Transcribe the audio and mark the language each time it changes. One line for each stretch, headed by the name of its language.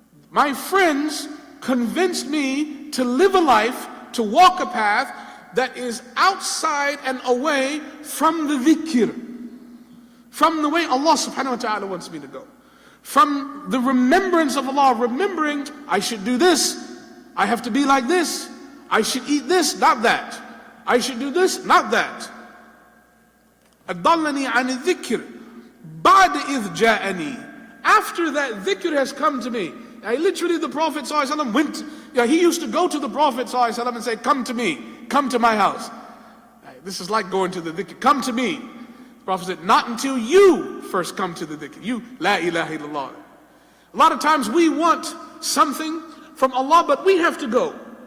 English: My friends convinced me to live a life, to walk a path that is outside and away from the dhikr. From the way Allah subhanahu wa ta'ala wants me to go. From the remembrance of Allah, remembering I should do this, I have to be like this, I should eat this, not that. I should do this, not that.
Arabic: أَضَلَّنِي عَنِ الذِّكْرِ بَعْدَ إِذْ جَاءَنِي.
English: After that dhikr has come to me. Literally the Prophet ﷺ went, he used to go to the Prophet ﷺ and say, come to me, come to my house. This is like going to the dhikr. Come to me. The Prophet said, not until you first come to the dhikr. You, la ilaha illallah. A lot of times we want something from Allah, but we have to go.